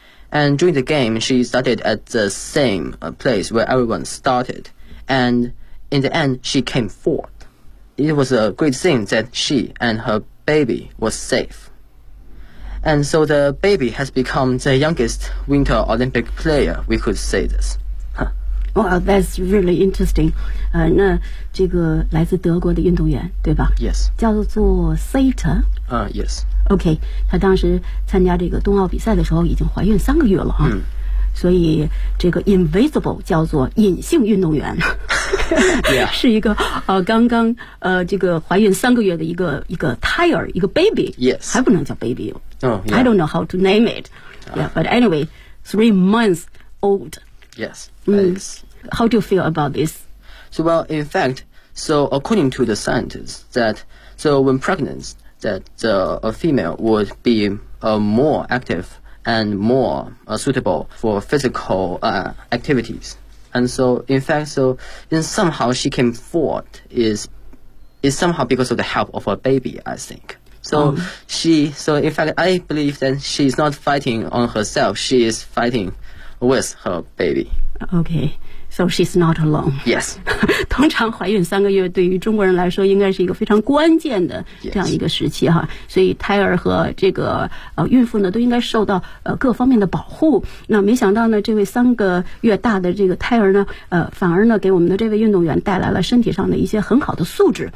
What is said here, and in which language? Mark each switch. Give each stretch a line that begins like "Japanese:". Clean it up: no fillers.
English: And during the game, she started at the same place where everyone started. And in the end, she came fourth. It was a great thing that she and her baby were safe. And so the baby has become the youngest Winter Olympic player, we could say this. Wow, that's really interesting.
Chinese: 那这个来自德国的运动员，对吧
English: ？Yes.
Chinese: 叫做 Sato.
English: Yes. Okay.
Chinese: 他当时参加这个冬奥比赛的时候已经怀孕3个月了哈。嗯。所以这个 invisible 叫做隐性运动员。
English: yeah.
Chinese: 是一个刚刚这个怀孕3个月的一个胎儿，一个 baby.
English: Yes.
Chinese: 还不能叫 baby.
English: Oh, yeah. I don't know how to name it. Yeah. But anyway, 3 months old. Yes, thanks. How do you feel about this? So, well, in fact, so according to the scientists, that so when pregnant, that a female would be more active and more suitable for physical activities. And so, in fact, so then somehow she came forth is somehow because of the help of a baby, I think. So in fact, I believe that she's not fighting on herself, she is fighting. With her baby. Okay, so she's not alone. Yes.
Chinese: 通常怀孕三个月对于中国人来说应该是一个非常关键的这样一个时期哈。
English: Yes.
Chinese: 所以胎儿和这个孕妇呢都应该受到各方面的保护。那没想到呢这位3个月大的这个胎儿呢反而呢给我们的这位运动员带来了身体上的一些很好的素质、